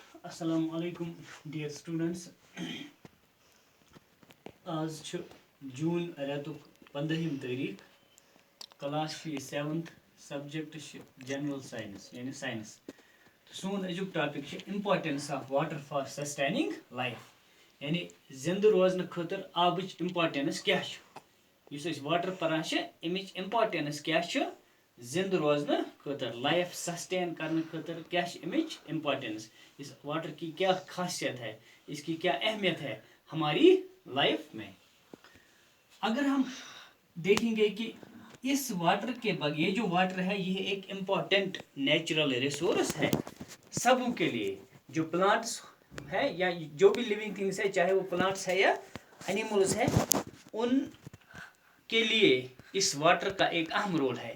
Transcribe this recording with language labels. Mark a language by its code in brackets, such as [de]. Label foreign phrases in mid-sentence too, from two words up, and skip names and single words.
[ar] السلام عليكم, [en] dear students. [ks] आज छ जून रेतुक 15 तारीख [en] class 7th subject General Science [ks] यानी साइंस सोन अजुक [en] topic importance of water for sustaining life [ks] यानी जिंद रोजन खतर आबच इम्पोर्टेंस क्या वाटर परान अमिच इम्पोर्टेंस क्या जिंद रोजन खतर [en] life sustain [ks] करने खतर क्या अमिच इम्पोर्टेंस [ur] اس واٹر کی کیا خاصیت ہے، اس کی کیا اہمیت ہے ہماری لائف میں. اگر ہم دیکھیں گے کہ اس واٹر کے بعد یہ جو واٹر ہے یہ ایک امپورٹنٹ [en] natural resource [ur] ہے سبوں کے لیے، جو پلانٹس ہے یا جو بھی [en] living things [ur] ہے، چاہے وہ پلانٹس ہے یا اینیملز ہے، ان کے لیے اس واٹر کا ایک اہم رول ہے.